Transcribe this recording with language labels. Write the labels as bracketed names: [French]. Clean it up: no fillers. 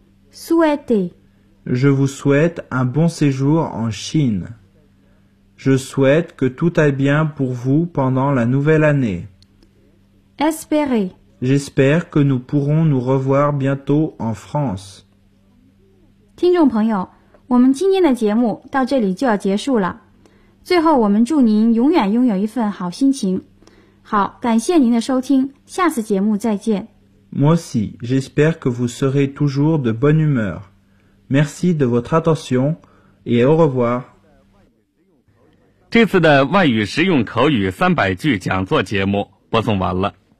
[French] Souhaitez. Je vous souhaite un bon séjour en Chine. Je souhaite que tout aille bien pour vous pendant la nouvelle année. Espérez. J'espère que nous pourrons nous revoir bientôt en France. [Chinese] 听众朋友，我们今天的节目到这里就要结束了。最后我们祝您永远拥有一份好心情。好，感谢您的收听，下次节目再见。 [French] Moi aussi, j'espère que vous serez toujours de bonne humeur. Merci de votre attention et au revoir. [Chinese] 这次的外语实用口语三百句讲座节目播送完了。